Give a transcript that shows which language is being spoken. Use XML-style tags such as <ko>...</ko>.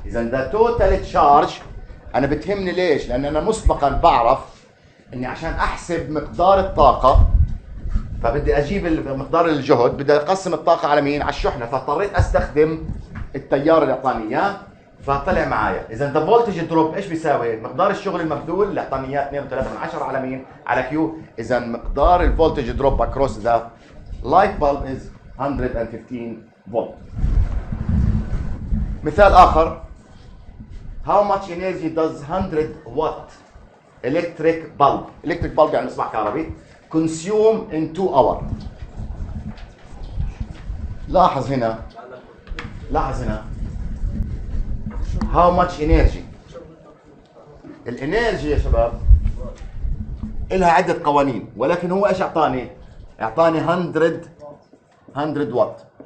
<ar>اذا ده توتال تشارج. انا بتهمني ليش؟ لان انا مسبقا بعرف اني عشان احسب مقدار الطاقه فبدي اجيب مقدار الجهد، بدي اقسم الطاقه على مين؟ على الشحنه، فاضطريت استخدم التيار اللي اعطاني اياه فطلع معايا. اذا ذا فولتج دروب ايش بيساوي؟ مقدار الشغل المبذول اللي اعطاني اياه 2.3 على مين؟ على كيو. اذا مقدار</ar> <en>الفولتج drop across the light bulb is 115 volt.</en> <ar>مثال اخر.</ar> <en>How much energy does 100 watt electric bulb</en> <ar>يعني مصباح كهربي</ar> <en>consume in 2 hours؟</en> <ar>لاحظ هنا</ar> <en>how much energy.</en> <ar>الانرجي يا شباب لها عدة قوانين، ولكن هو ايش اعطاني؟ اعطاني 100 واط.</ar>